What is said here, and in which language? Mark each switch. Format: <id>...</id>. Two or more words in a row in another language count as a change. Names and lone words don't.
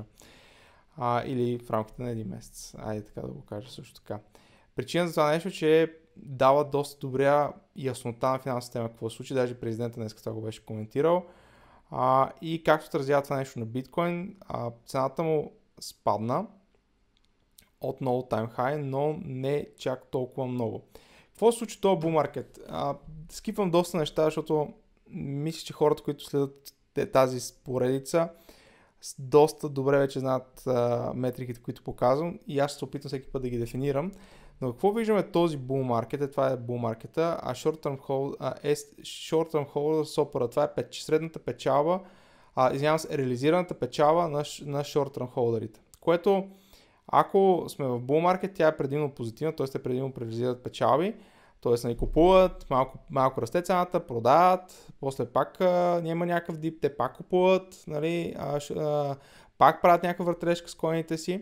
<bg>Или в рамките на един месец, айде така да го кажа също така. Причина за това нещо, че дава доста добра яснота на финансовата система какво се случи, даже президента днес това го беше коментирал. И както отразява това нещо на биткоин, цената му спадна от</bg> <en>all-time high,</en> <bg>но не чак толкова много. Какво се случи този</bg> <en>bull market?</en> <bg>Скипвам доста неща, защото мисля, че хората, които следят тази поредица, доста добре вече знаят метриките, които показвам и аз ще се опитам всеки път да ги дефинирам. Но какво виждаме този</bg> <en>bull market?</en> <bg>Това е</bg> <en>bull market,</en> <bg>а</bg> <en>short-term hold SOPR,</en> <bg>това е средната печалба, реализираната печалба на short-term холдерите. Което, ако сме в</bg> <en>bull market,</en> <bg>тя е предимно позитивна, т.е. те предимно реализират печалби, т.е. купуват, малко расте цената, продават, после пак няма някакъв дип, те пак купуват, нали, пак правят някаква въртележка с коините си.</bg>